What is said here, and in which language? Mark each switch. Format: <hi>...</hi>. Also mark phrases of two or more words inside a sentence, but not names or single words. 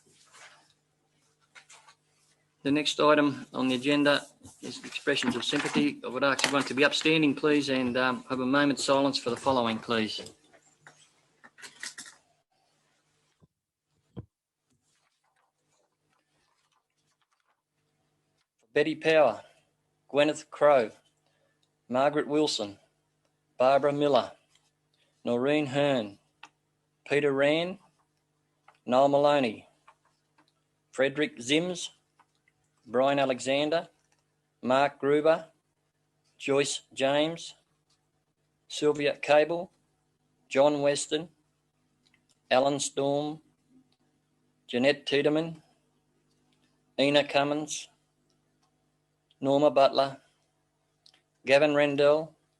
<en>The next item on the agenda is expressions of sympathy. I would ask everyone to be upstanding, please, and have a moment's silence for the following, please. Betty Power, Gwyneth Crowe, Margaret Wilson, Barbara Miller, Noreen Hearn, Peter Rand, Noel Maloney, Frederick Zims, Brian Alexander, Mark Gruber, Joyce James, Sylvia Cable, John Weston, Alan Storm, Jeanette Tiedemann, Ina Cummins, Norma Butler, Gavin Rendell,</en>